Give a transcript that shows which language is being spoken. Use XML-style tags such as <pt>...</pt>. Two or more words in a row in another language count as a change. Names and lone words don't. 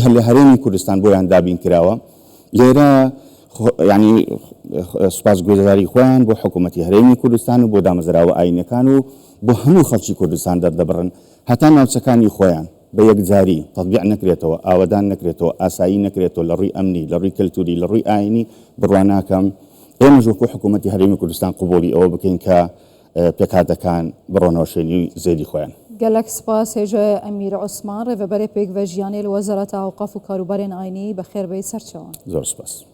<ckb>هەر لە هەرێمی کوردستان بۆیان دابین کراوە لێرە ینی سوپاسگوزاری خۆیان بۆ حکوومەتی هەرێمی کوردستان و بۆ دامەزراوە ئاینەکان و بۆ هەموو خەڵکی کوردستان دەردەبڕن هەتا ناوچەکانی خۆیان بە یەکجاری تەطبیع نەکرێتەوە ئاوەدان نەکرێتەوە ئاسایی نەکرێتەوە لە ڕووی ئەمنی لە ڕووی کەلتوری لە ڕووی ئاینی بڕواناکەم ئێمەش وەکو حکوومەتی هەرێمی کوردستان قبوڵی ئەوە بکەین کە پێکاتەکان بڕۆنەوە شوێنی زێدی خۆیان.</ckb> <ku>gelek spas hêja Emîr Osman rêveberê pêkvejiyanê li Wezareta Awqaf û Karûbarên Aynî bi xêr bê serçawan.</ku> <ckb>زۆر سپاس.</ckb>